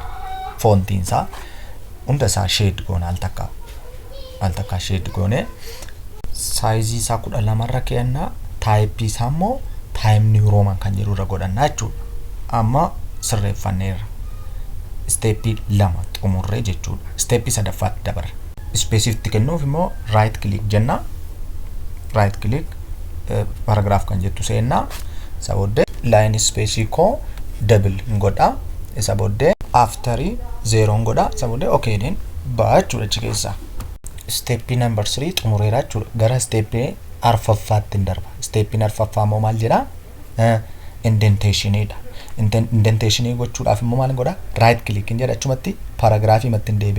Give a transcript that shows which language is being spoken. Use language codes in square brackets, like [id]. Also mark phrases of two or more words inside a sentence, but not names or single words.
[om] Foontiin isaa hunda isaa shade goona al takka shade goone saayizii isaa 12 irra keenna. Taayipii isaa immoo Time New Roman kan jedhu irra godhannaa jechuudha. Amma sirreeffanneerra. Steepii 2 xumurree jechuudha. Steepii 3ffaatti dabarra. Specific kennuuf immoo [en] right click [om] jenna. [en] Right click paragraph [om] kan jettu seenna. Isa booddee [en] line space [om] ko double godha. Isa booddee after 0 godha. Isa booddee okay den baachuudha achi keessa. Steepii number 3 xumureera jechuudha. Gara steepii arfaffaatti darba. Steepii arfaffaa immoo maal jedha? Indentationidha. Indentation gochuudhaaf immoo maal godha? [en] Right click [om] jedha achumatti paragraafii matti deebi'a.